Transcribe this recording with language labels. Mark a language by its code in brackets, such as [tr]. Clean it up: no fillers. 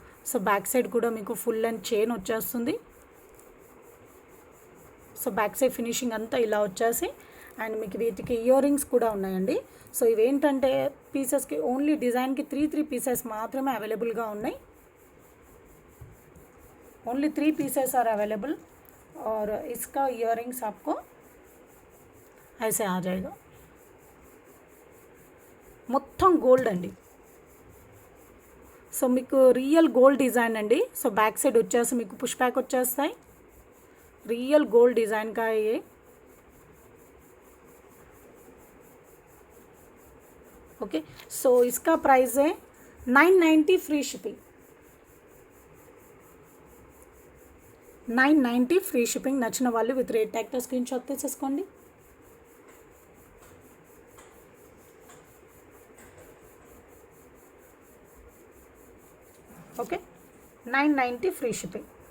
[te] So back side కూడా మీకు full and chain వచ్చేస్తుంది. సో బ్యాక్ సైడ్ ఫినిషింగ్ అంతా ఇలా వచ్చేసి అండ్ మీకు వీటికి ఇయర్ రింగ్స్ కూడా ఉన్నాయండి. సో ఇవేంటంటే పీసెస్కి ఓన్లీ డిజైన్కి 3 పీసెస్ మాత్రమే అవైలబుల్గా ఉన్నాయి. [en] only 3 pieces are available [hi] और इसका इयररिंग्स आपको ऐसे आ जाएगा. [te] మొత్తం గోల్డ్ అండి. సో మీకు రియల్ గోల్డ్ డిజైన్ అండి. సో బ్యాక్ సైడ్ వచ్చేసి మీకు పుష్ బ్యాక్ వచ్చేస్తాయి. [hi] రియల్ गोल्ड डिज़ाइन का है ये. ओके, सो इसका प्राइस है 990 फ्री शिपिंग. [en] 990 free shipping. [te] నచ్చిన వాళ్ళు విత్ రేట్ ట్యాగ్తో స్క్రీన్ షాట్ తీసేసుకోండి. [en] Okay, 990 free shipping.